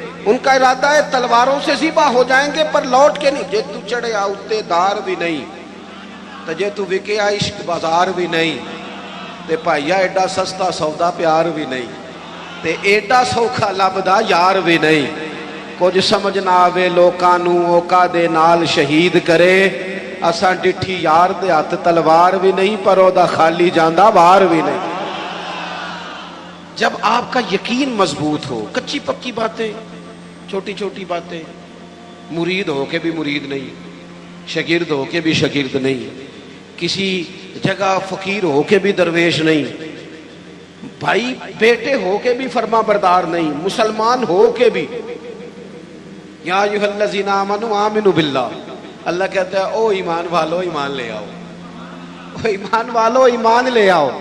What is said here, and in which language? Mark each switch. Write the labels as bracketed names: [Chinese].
[Urdu] ان کا ارادہ ہے تلواروں سے ذبح ہو جائیں گے پر لوٹ کے نہیں. [Punjabi] جے تو چڑھے آتے دار بھی نہیں تو جے تو وکے عشق بازار بھی نہیں تے بھائیا ایڈا سستا سودا پیار بھی نہیں تے ایڈا سوکھا لبدا یار بھی نہیں. کچھ سمجھ نہ آوے لوکاں نوں اوکا دے نال شہید کرے اساں ڈٹھی یار دے ہاتھ تلوار بھی نہیں پر او دا خالی جاندہ وار بھی نہیں. [Urdu] جب آپ کا یقین مضبوط ہو کچی پکی باتیں چھوٹی چھوٹی باتیں مرید ہو کے بھی مرید نہیں شاگرد ہو کے بھی شاگرد نہیں کسی جگہ فقیر ہو کے بھی درویش نہیں بھائی بیٹے ہو کے بھی فرما بردار نہیں مسلمان ہو کے بھی [Arabic] یا ایھا الذین آمنوا آمنوا باللہ [Urdu] اللہ کہتا ہے او ایمان والو ایمان لے آؤ او ایمان والو ایمان لے آؤ.